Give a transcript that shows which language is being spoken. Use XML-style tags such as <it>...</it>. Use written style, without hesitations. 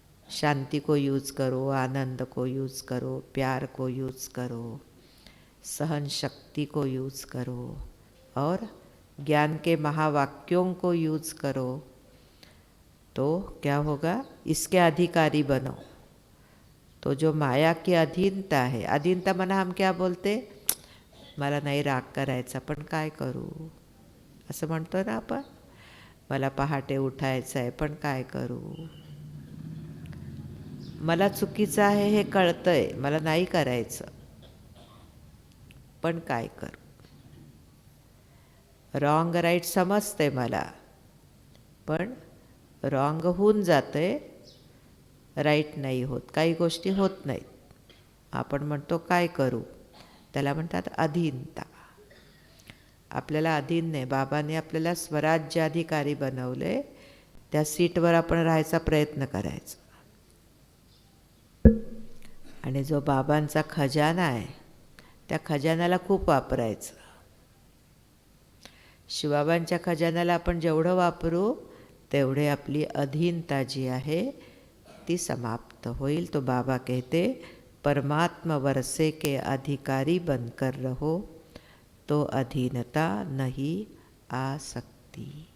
<hi>शांति को यूज़ करो, आनंद को यूज़ करो, प्यार को यूज़ करो, सहन शक्ति को यूज़ करो, और ज्ञान के महावाक्यों को यूज़ करो। तो क्या होगा? इसके अधिकारी बनो। तो जो माया की अधीनता है, अधीनता मना हम क्या बोलते?</hi> <mr>मला नाही राग करायचा पण काय करू, असं म्हणतो ना आपण. मला पहाटे उठायचं आहे पण काय करू, मला चुकीचं आहे हे कळतंय, मला नाही करायचं पण काय करू. रॉंग राईट समजते मला, पण रॉंग होऊन जाते, राईट नाही होत, काही गोष्टी होत नाहीत. आपण म्हणतो काय करू, त्याला म्हणतात अधीनता. आपल्याला अधीन नाही, बाबाने आपल्याला स्वराज्याधिकारी बनवले, त्या सीटवर आपण राहायचा प्रयत्न करायचा. आणि जो बाबांचा खजाना आहे त्या खजान्याला खूप वापरायचं. शिवबाबांच्या खजान्याला आपण जेवढं वापरू तेवढे आपली अधीनता जी आहे ती समाप्त होईल.</mr> <hi>तो बाबा कहते परमात्मा वर्षे के अधिकारी बनकर रहो तो अधीनता नहीं आ सकती.</hi>